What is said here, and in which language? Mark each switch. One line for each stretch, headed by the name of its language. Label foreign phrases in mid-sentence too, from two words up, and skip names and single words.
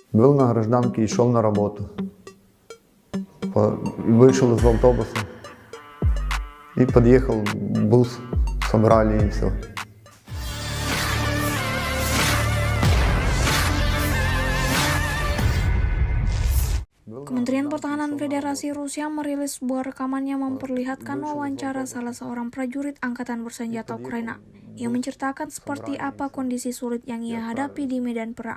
Russian: Был на гражданке и шел на работу. Вышел из автобуса и подъехал бус, собрали и все.
Indonesian: Kementerian Pertahanan Federasi Rusia merilis sebuah rekaman yang memperlihatkan wawancara salah seorang prajurit angkatan bersenjata Ukraina yang menceritakan seperti apa kondisi sulit yang ia hadapi di medan perang.